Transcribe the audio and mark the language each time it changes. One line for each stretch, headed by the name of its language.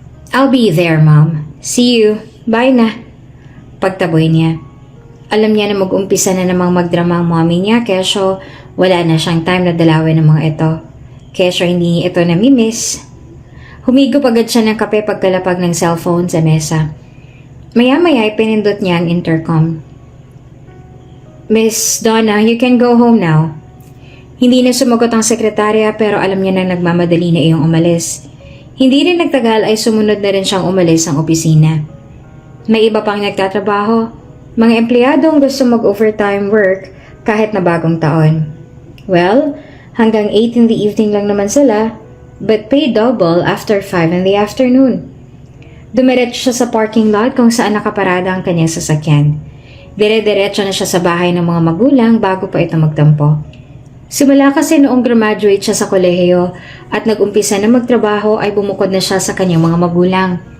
English: I'll be there, mom. See you. Bye na.
Filipino: Pagtaboy niya. Alam niya na mag-umpisa na namang magdrama ang mommy niya, kesyo wala na siyang time na dalawin ng mga ito. Kesyo hindi niya ito namimiss. Humigop agad siya ng kape pagkalapag ng cellphone sa mesa. Maya-maya pinindot niya ang intercom.
English: Miss Donna, you can go home now.
Filipino: Hindi na sumagot ang sekretarya pero alam niya na nagmamadali na iyong umalis. Hindi rin nagtagal ay sumunod na rin siyang umalis ang opisina. May iba pang nagtatrabaho, mga empleyadong gusto mag-overtime work kahit na bagong taon.
English: Well, hanggang 8 in the evening
Filipino: lang naman sila,
English: but pay double after 5 in the afternoon.
Filipino: Dumiretso siya sa parking lot kung saan nakaparada ang kanyang sasakyan. Dire-diretso na siya sa bahay ng mga magulang bago pa ito magtampo. Simula kasi noong graduate siya sa kolehiyo at nag-umpisa na magtrabaho ay bumukod na siya sa kanyang mga magulang.